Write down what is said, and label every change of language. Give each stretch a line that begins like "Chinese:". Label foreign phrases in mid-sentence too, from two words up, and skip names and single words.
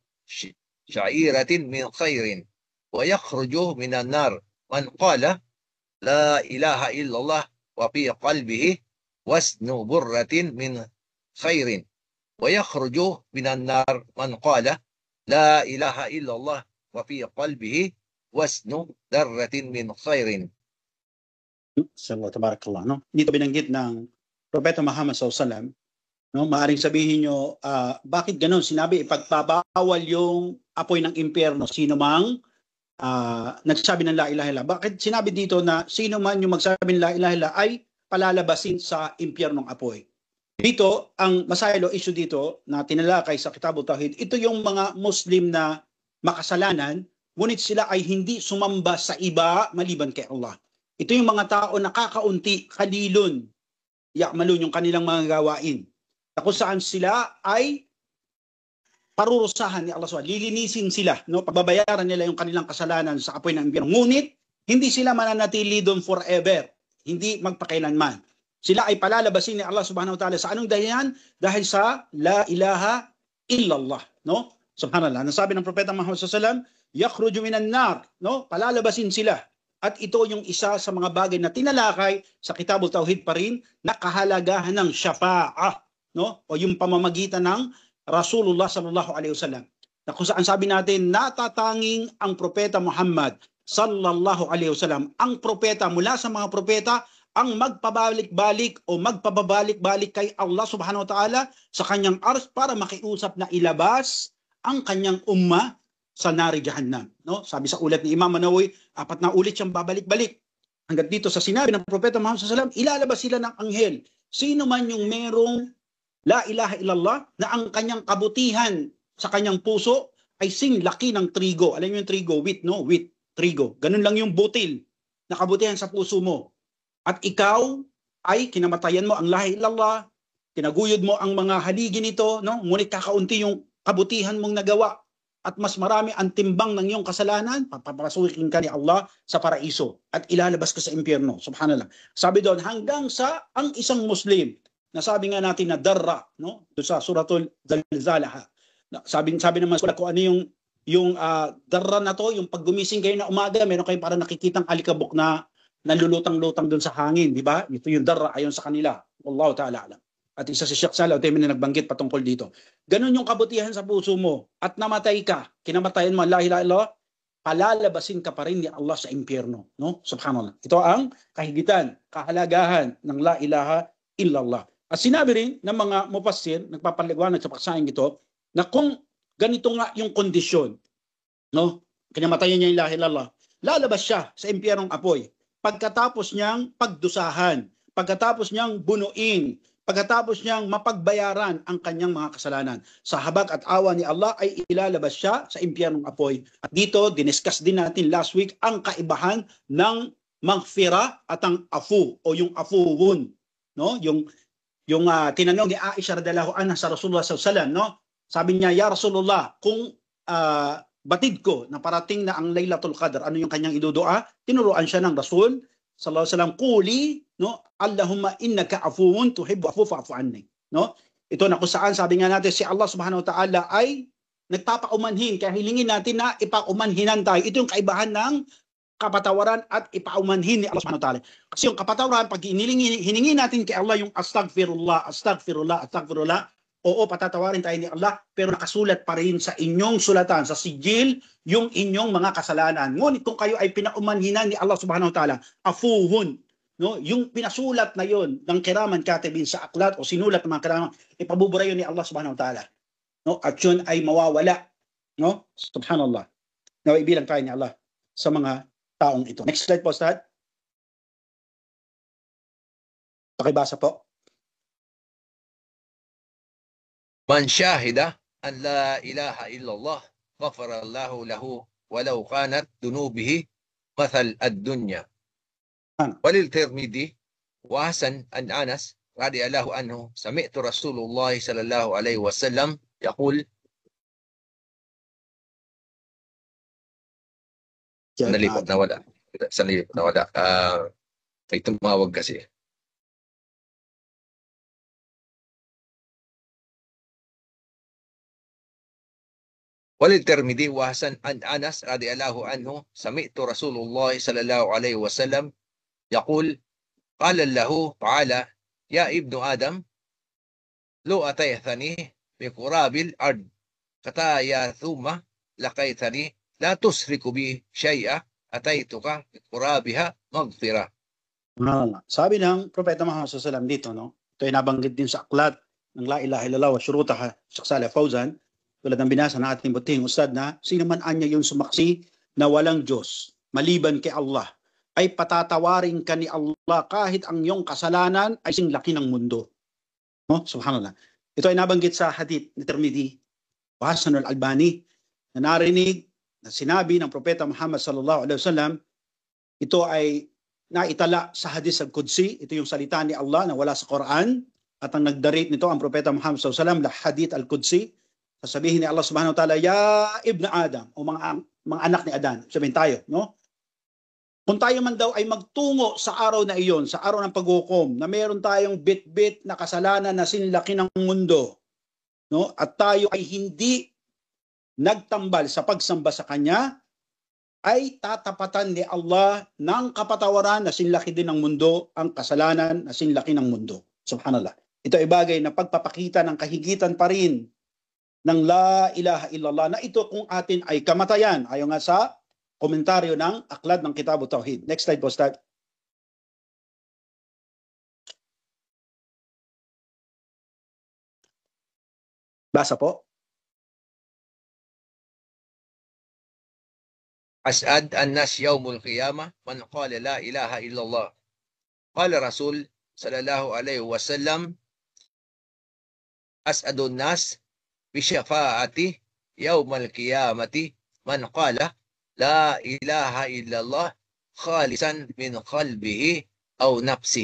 Arabic: شعيرة من خير ويخرج من النار من قال لا إله إلا الله وفي قلبه وزن برة من خير ويخرج من النار من قال لا إله إلا الله وفي قلبه وزن ذرة من خير. صلى الله تبارك الله,
Filipino: no? Dito binanggit ng Propeta Muhammad
Arabic: صلى الله عليه وسلم,
Filipino: no? Maaring sabihin nyo, bakit ganun? Sinabi ipagpabawal yung apoy ng impyerno sino mang nagsabi ng
Arabic: لا إله إلا الله.
Filipino: Bakit sinabi dito na sino man yung magsabi ng
Arabic: لا إله إلا الله
Filipino: ay palalabasin sa impyernong apoy? Dito, ang masaylo issue dito na tinalakay sa Kitabut Tauhid, ito yung mga Muslim na makasalanan, ngunit sila ay hindi sumamba sa iba maliban kay Allah. Ito yung mga tao na kakaunti,
Arabic: قليل يعملون
Filipino: yung kanilang mga gawain, na kung saan sila ay parurusahan ni Allah SWT, lilinisin sila, no? Pagbabayaran nila yung kanilang kasalanan sa apoy ng impyerno. Ngunit, hindi sila mananatili doon forever, hindi magpakailanman. Sila ay palalabasin ni Allah
Arabic: سبحانه وتعالى
Filipino: sa anong dahilan? Dahil sa
Arabic: لا إله إلا الله,
Filipino: no? Subhanallah. Nasabi ng Propeta Muhammad
Arabic: صلى الله عليه وسلم يخرج من النار,
Filipino: no? Palalabasin sila. At ito yung isa sa mga bagay na tinalakay sa Kitabut Tauhid pa rin, na kahalagahan ng syafa'ah, no? O yung pamamagitan ng
Arabic: رسول الله صلى الله عليه وسلم.
Filipino: Na kung saan sabi natin, natatanging ang Propeta Muhammad
Arabic: صلى الله عليه وسلم,
Filipino: ang propeta mula sa mga propeta, ang magpabalik-balik o magpababalik-balik kay Allah
Arabic: سبحانه وتعالى
Filipino: sa kanyang ars para makiusap na ilabas ang kanyang umma sa
Arabic: نار جهنم,
Filipino: no? Sabi sa ulat ni Imam Nawawi, 4 na ulit siyang babalik-balik. Hanggang dito sa sinabi ng Propeta Muhammad
Arabic: صلى الله عليه وسلم,
Filipino: ilalabas sila ng anghel. Sino man yung merong
Arabic: لا إله إلا الله
Filipino: na ang kanyang kabutihan sa kanyang puso ay laki ng trigo. Alam niyo yung trigo, wheat, no? Wheat, trigo. Ganun lang yung butil na kabutihan sa puso mo. At ikaw ay kinamatayan mo ang
Arabic: لا إله إلا الله,
Filipino: tinaguyod mo ang mga haligi nito, no? Ngunit kakaunti yung kabutihan mong nagawa at mas marami ang timbang ng iyong kasalanan, papapasukin ka ni Allah sa paraiso at ilalabas ka sa impyerno. Subhanallah. Sabi doon, hanggang sa ang isang Muslim, na sabi nga natin na darra, no? Doon sa suratul Zalzalah. Sabi naman kung ano yung darra na to, yung pag gumising kayo na umaga, meron kayong parang nakikitang alikabok na nalulutang-lutang doon sa hangin, di ba? Ito yung darra ayon sa kanila.
Arabic: والله تعالى أعلم.
Filipino: At isa si Sheikh Salah na nagbanggit patungkol dito. Ganon yung kabutihan sa puso mo at namatay ka, kinamatayan mo
Arabic: لا إله إلا الله,
Filipino: palalabasin ka pa rin ni Allah sa impyerno, no? Subhanallah. Ito ang kahigitan, kahalagahan ng
Arabic: لا إله إلا الله.
Filipino: At sinabi rin ng mga mufassir, nagpapaliwanag sa paksahing ito, na kung ganito nga yung kondisyon, no? Kinamatayan niya yung
Arabic: لا إله إلا الله,
Filipino: lalabas siya sa impyernong apoy. Pagkatapos niyang pagdusahan, pagkatapos niyang bunuin, pagkatapos niyang mapagbayaran ang kanyang mga kasalanan, sa habag at awa ni Allah ay ilalabas siya sa impyernong apoy. At dito, diniscuss din natin
English: last week
Filipino: ang kaibahan ng maghfirah at ang afu o yung afuwun, no? Yung tinanong ni Aisha
Arabic: رضي الله عنها
Filipino: sa
Arabic: رسول الله صلى الله عليه وسلم,
Filipino: no? Sabi niya,
Arabic: يا رسول الله,
Filipino: kung batid ko na parating na ang Laylatul Qadr, ano yung kanyang idudua? Tinuruan siya ng
Arabic: رسول صلى الله عليه وسلم قل, no, اللهم إنك عفو تحب العفو فاعف عني,
Filipino: no? Ito na kung saan sabi nga natin si Allah
Arabic: سبحانه وتعالى
Filipino: ay nagpapaumanhin, kaya hilingin natin na ipaumanhinan tayo. Ito yung kaibahan ng kapatawaran at ipaumanhin ni Allah
Arabic: سبحانه وتعالى.
Filipino: Kasi yung kapatawaran, pag hiningi natin kay Allah yung
Arabic: أستغفر الله أستغفر الله أستغفر الله,
Filipino: oo, patatawarin tayo ni Allah, pero nakasulat pa rin sa inyong sulatan, sa sijil, yung inyong mga kasalanan. Ngunit kung kayo ay pinaumanhinan ni Allah
Arabic: سبحانه وتعالى,
Filipino: afuhun, no? Yung pinasulat na yon ng
Arabic: كراما كاتبين
Filipino: sa aklat o sinulat ng mga kiraman, ipabubura yun ni Allah
Arabic: سبحانه وتعالى.
Filipino: No? At yun ay mawawala. No? Subhanallah. Nawaibilang tayo ni Allah sa mga taong ito.
English: Next slide
Filipino: po, Ustad. Pakibasa po.
Arabic: من شهد أن لا إله إلا الله غفر الله له ولو كانت ذنوبه مثل الدنيا. وللترمذي وحسن عن أنس رضي الله عنه سمعت رسول الله صلى الله عليه وسلم يقول.
Filipino: Nalipot na wala. Sanalipot na wala. May tumawag kasi.
Arabic: وللترمذي وحسن عن أنس رضي الله عنه سمعت رسول الله صلى الله عليه وسلم يقول قال له تعالى يا ابن آدم لو أتيتني بقراب الأرض خطايا ثم لقيتني لا تشرك بي شيئا أتيتك بقرابها مغفرة.
Filipino: Sabi ng Propeta Muhammad SAW dito, no? Ito ay nabanggit din sa aklat ng La ilaha illallah wa syurutaha, Sheikh Saleh Fawzan, tulad ng binasa ng ating butihing ustad na sino man anya yung sumaksi na walang Diyos maliban kay Allah ay patatawarin ka ni Allah kahit ang iyong kasalanan ay sing laki ng mundo. No? Subhanallah. Ito ay nabanggit sa hadith ni Tirmidhi wa Hasan al-Albani na narinig na sinabi ng Propeta Muhammad
Arabic: صلى الله عليه وسلم.
Filipino: Ito ay naitala sa
Arabic: حديث القدسي.
Filipino: Ito yung salita ni Allah na wala sa Quran at ang nagdarit nito ang Propeta Muhammad
Arabic: صلى الله عليه وسلم لا حديث القدسي.
Filipino: Sasabihin ni Allah
Arabic: سبحانه وتعالى يا ابن آدم,
Filipino: o mga anak ni Adan, sabihin tayo, no? Kung tayo man daw ay magtungo sa araw na iyon, sa araw ng paghukom, na meron tayong bit-bit na kasalanan na sinlaki ng mundo, no? At tayo ay hindi nagtambal sa pagsamba sa Kanya, ay tatapatan ni Allah ng kapatawaran na sinlaki din ng mundo, ang kasalanan na sinlaki ng mundo. Subhanallah. Ito ay bagay na pagpapakita ng kahigitan pa rin ng
Arabic: لا إله إلا الله
Filipino: na ito kung atin ay kamatayan. Ayon nga sa komentaryo ng Aklat ng Kitab Tauhid.
English: Next slide
Filipino: po, Ustad. Basa po.
Arabic: أسعد الناس يوم القيامة من قال لا إله إلا الله. قال رسول صلى الله عليه وسلم أسعد الناس بشفاعة يوم القيامة من قال لا إله إلا الله خالصا من قلبه أو نفسه.